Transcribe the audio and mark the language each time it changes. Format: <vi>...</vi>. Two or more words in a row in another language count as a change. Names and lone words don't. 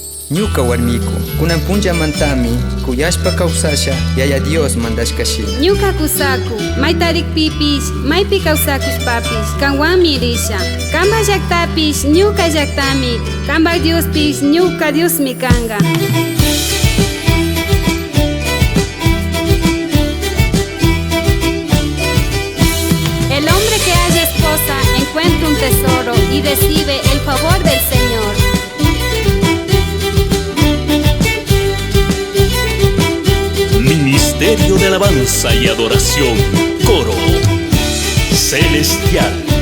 <qu>ñuka warmiku kunan punllamantami kuyashpa kawsasha yaya Dios mandashkashina. Ñuka kusaku maytarikpipish maypi kawsakushpapish kanwanmi risha. Kanpak llaktapish ñuka llaktami, kanpak Diospish ñuka Diosmi kanga.</qu> <es>El hombre que haya esposa encuentra un tesoro y recibe el favor del Señor. Ministerio de Alabanza y Adoración, Coro Celestial.</es>